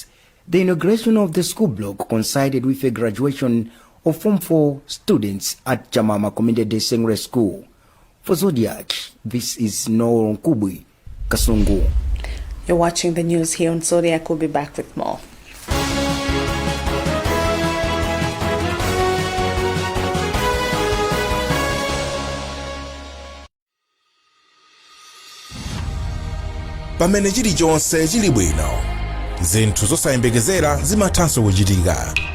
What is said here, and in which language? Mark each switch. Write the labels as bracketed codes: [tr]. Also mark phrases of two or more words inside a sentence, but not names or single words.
[en] The inauguration of the school block coincided with a graduation of Form 4 students at Chamama Community Day Secondary School. For Zodiac, this is Noah Nkubi, Kasungu. You're watching the news here on Zodiac. We'll be back with more. [ny] Pamene chili chonse chili bwino, zinthu zosayembekezera zimathanso kuchitika.